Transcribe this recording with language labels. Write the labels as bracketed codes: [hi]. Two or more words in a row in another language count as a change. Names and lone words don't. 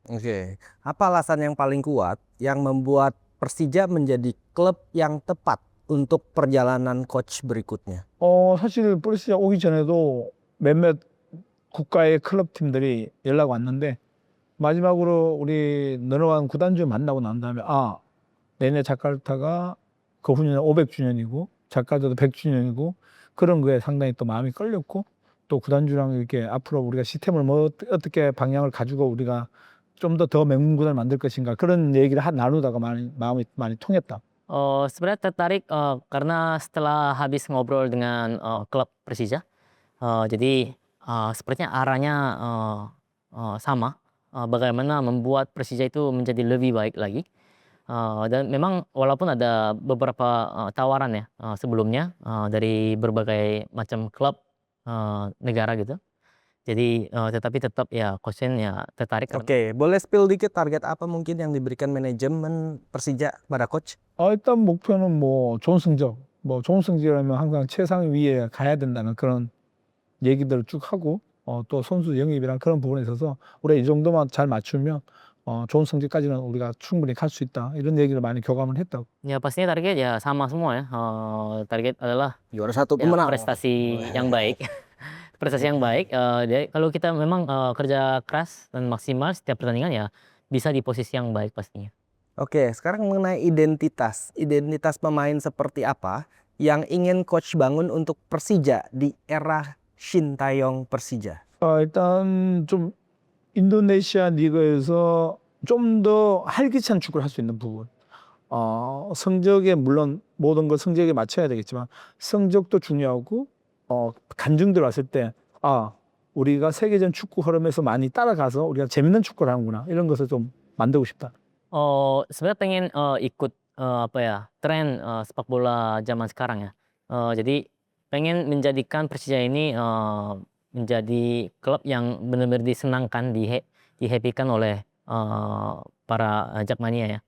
[id] Oke. Apa alasan yang paling kuat yang membuat Persija menjadi klub yang tepat untuk perjalanan coach berikutnya? [ko] 사실 프레시아 오기 전에도 몇몇 국가의 클럽 팀들이 연락 왔는데 마지막으로 우리 너너왕 구단주 만나고 난 다음에 내년 자카르타가 그 후년 500주년이고 자카르타도 100주년이고 그런 거에 상당히 또 마음이 끌렸고 또 구단주랑 이렇게 앞으로 우리가 시스템을 어떻게 방향을 가지고 우리가 좀 더 명문 구단을 만들 것인가 그런 얘기를 나누다가 마음이 많이 통했다. [id] Sebenarnya tertarik karena setelah habis ngobrol dengan klub Persija, jadi sepertinya arahnya sama, bagaimana membuat Persija itu menjadi lebih baik lagi. Dan memang walaupun ada beberapa tawaran ya sebelumnya dari berbagai macam klub negara gitu. Jadi tetapi tetap ya Coach Shin ya tertarik karena Oke, boleh spill dikit target apa mungkin yang diberikan manajemen Persija pada coach? [ko] 일단 목표는 뭐 좋은 성적, 좋은 성적이라면 항상 최상 위에 가야 된다는 그런 얘기들을 쭉 하고 또 선수 영입이랑 그런 부분에 있어서 우리가 이 정도만 잘 맞추면 좋은 성적까지는 우리가 충분히 갈 수 있다 이런 얘기를 많이 교감을 했다고. [id] ya pastinya target ya sama semua ya. Target adalah Juara satu ya, pemenang. prestasi yang baik. Prestasi yang baik. Jadi kalau kita memang kerja keras dan maksimal setiap pertandingan ya bisa di posisi yang baik pastinya. Oke, sekarang mengenai identitas. Identitas pemain seperti apa yang ingin coach bangun untuk Persija di era Shin Tae-yong Persija? [ko] 일단 좀 인도네시아 리그에서 좀 더 활기찬 축구를 할 수 있는 부분. 성적에 물론 모든 걸 성적에 맞춰야 되겠지만 성적도 중요하고 간증들 왔을 때 우리가 세계전 축구 흐름에서 많이 따라가서 우리가 재밌는 축구를 하는구나 이런 것을 좀 만들고 싶다. [id] Sebenarnya pengen ikut apa ya tren sepak bola zaman sekarang ya. Jadi pengen menjadikan Persija ini menjadi klub yang benar-benar disenangkan, dihappykan oleh para Jackmania ya.